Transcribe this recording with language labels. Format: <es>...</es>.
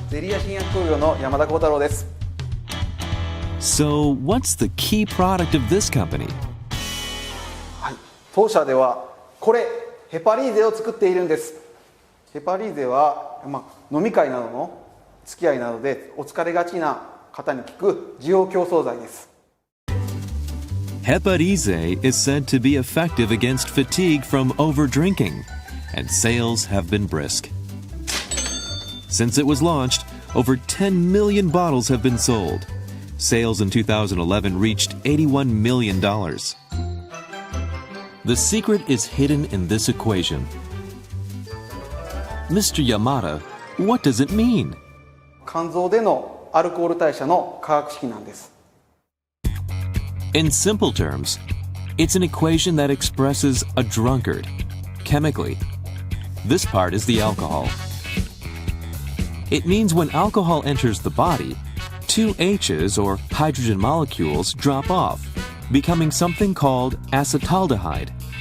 <ja>ゼリア新薬工業の山田幸太郎です。</ja> <en>So, what's the key product of this company?</en> <ja>はい、当社ではこれヘパリーゼを作っているんです。ヘパリーゼは、飲み会などの付き合いなどでお疲れがちな方に効く需要競争剤です。</ja> <en>Heparize is said to be effective against fatigue from overdrinking, and sales have been brisk. Since it was launched, over 10 million bottles have been sold. Sales in 2011 reached $81 million. The secret is hidden in this equation. Mr. Yamada, what does it mean?</en> <ja>肝臓でのアルコール代謝の化学式なんです。</ja> <en>In simple terms, it's an equation that expresses a drunkard. Chemically, this part is the alcohol. It means when alcohol enters the body, two H's or hydrogen molecules drop off, becoming something called acetaldehyde.</en>